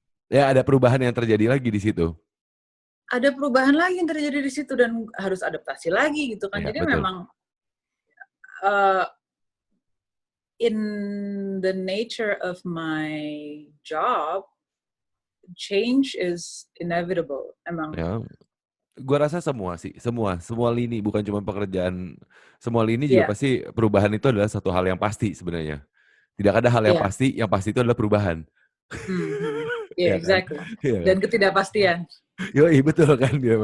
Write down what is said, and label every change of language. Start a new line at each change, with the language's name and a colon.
Indonesian: Ya, ada perubahan yang terjadi lagi di situ. Ada perubahan lagi yang terjadi di situ, dan harus adaptasi lagi gitu kan. Jadi betul. Memang,
English: in the nature of my job, change is inevitable,
Indonesian: emang. Ya, gue rasa semua lini, bukan cuma pekerjaan, semua lini juga pasti perubahan itu adalah satu hal yang pasti sebenarnya. Tidak ada hal yang pasti itu adalah perubahan.
English: Exactly.
Indonesian: Dan ketidakpastian. Yoi, betul kan.